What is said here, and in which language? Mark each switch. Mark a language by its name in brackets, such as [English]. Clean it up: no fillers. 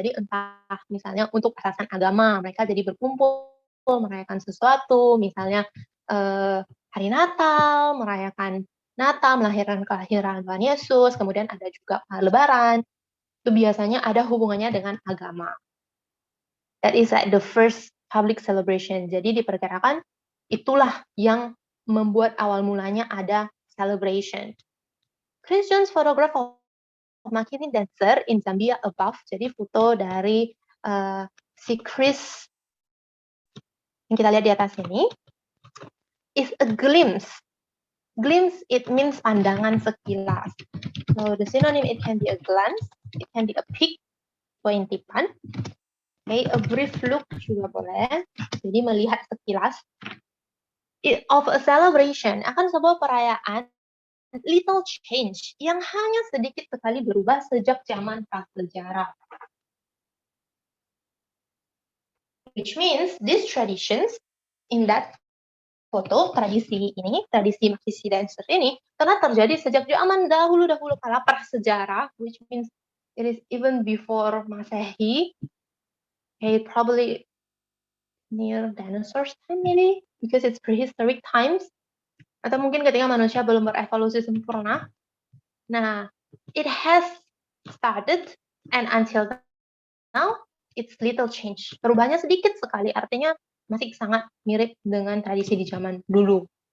[Indonesian] Jadi entah misalnya untuk alasan agama, mereka jadi berkumpul, merayakan sesuatu, misalnya hari Natal, merayakan Natal, melahirkan kelahiran Tuhan Yesus, kemudian ada juga Lebaran. Itu biasanya ada hubungannya dengan agama. [English] That is like the first public celebration. [Indonesian] Jadi diperkirakan itulah yang membuat awal mulanya ada celebration. [English] Christian's photograph of Makini dancer in Zambia above. [Indonesian] Jadi foto dari si Chris yang kita lihat di atas ini [English] is a glimpse. Glimpse, it means [Indonesian] pandangan sekilas. [English] So the synonym, it can be a glance, it can be a peek, pointipan. Okay, a brief look [Indonesian] juga boleh. Jadi melihat sekilas. [English] Of a celebration, [Indonesian] akan sebuah perayaan, [English] little change, [Indonesian] yang hanya sedikit sekali berubah sejak zaman prasejarah. [English] Which means these traditions in that foto, [Indonesian] tradisi Makisi dancer ini telah terjadi sejak zaman dahulu kala prasejarah, [English] which means it is even before Masehi, okay, probably near dinosaurs time maybe, because it's prehistoric times, [Indonesian] atau mungkin ketika manusia belum berevolusi sempurna. [English] Nah, it has started and until now it's little change. [Indonesian] Perubahannya sedikit sekali, artinya masih sangat mirip dengan tradisi di zaman dulu.